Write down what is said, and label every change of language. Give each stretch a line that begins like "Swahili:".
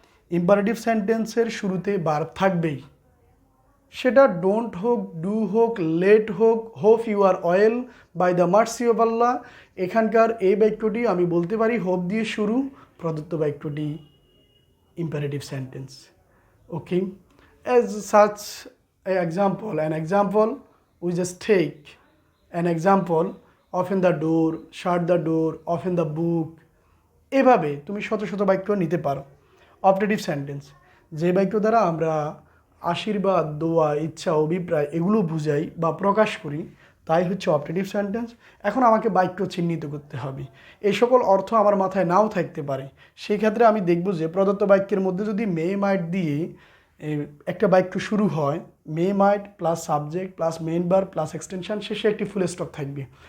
Bangla: Imperative সেন্টেন্সের শুরুতে verb থাকবেই, সেটা ডোন্ট হোক, ডু হোক, লেট হোক,
English: Hope you are well, by the mercy of Allah.
Bangla: এখানকার এই বাক্যটি আমি বলতে পারি হোপ দিয়ে শুরু, প্রদত্ত বাক্যটি imperative sentence.
English: Okay, as such an example we just take an example, open the door, shut the door, open the book।
Bangla: এভাবে তুমি শত শত বাক্য নিতে পারো। অবজেক্টিভ সেন্টেন্স, যে বাক্য দ্বারা আমরা আশীর্বাদ, দোয়া, ইচ্ছা, অভিপ্রায় এগুলো বুঝাই বা প্রকাশ করি, তাই হচ্ছে অবজেক্টিভ সেন্টেন্স। এখন আমাকে বাক্য চিহ্নিত করতে হবে। এই সকল অর্থ আমার মাথায় নাও থাকতে পারে, সেই ক্ষেত্রে আমি দেখব যে প্রদত্ত বাক্যের মধ্যে যদি মে মাইট দিয়ে একটা বাক্য শুরু হয়, মে মাইট plus subject plus main verb plus extension, শেষে একটি ফুল স্টপ থাকবে।